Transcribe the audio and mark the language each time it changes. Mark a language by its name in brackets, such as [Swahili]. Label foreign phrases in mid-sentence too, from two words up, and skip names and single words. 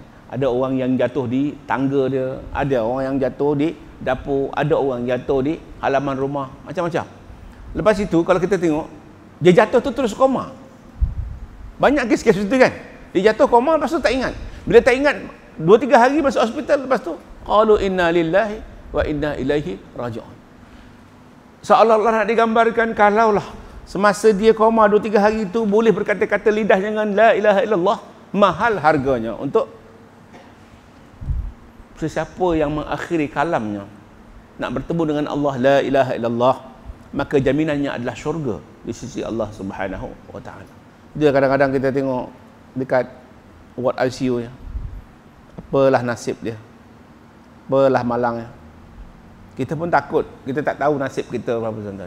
[Malay] Ada orang yang jatuh di tangga dia, ada orang yang jatuh di dapur, ada orang jatuh di halaman rumah, macam-macam. Lepas itu kalau kita tengok, dia jatuh tu terus koma. Banyak kes-kes itu kan. Dia jatuh koma, lepas tu tak ingat. Bila tak ingat 2-3 hari masuk hospital, lepas tu [Arabic] قالوا إنا لله وإنا إليه راجعون. [Malay] Seolah-olah nak digambarkan, kalaulah semasa dia koma 2-3 hari itu boleh berkata-kata lidah dengan [Arabic] لا إله إلا الله, [Malay] mahal harganya untuk sesiapa yang mengakhiri kalamnya nak bertemu dengan Allah [Arabic] لا إله إلا الله, [Malay] maka jaminannya adalah syurga di sisi Allah [Arabic] سبحانه وتعالى. [Malay] Dia kadang-kadang kita tengok dekat ward ICU nya, apalah nasib dia, apalah malangnya. Kita pun takut, kita tak tahu nasib kita berapa tuan-tuan.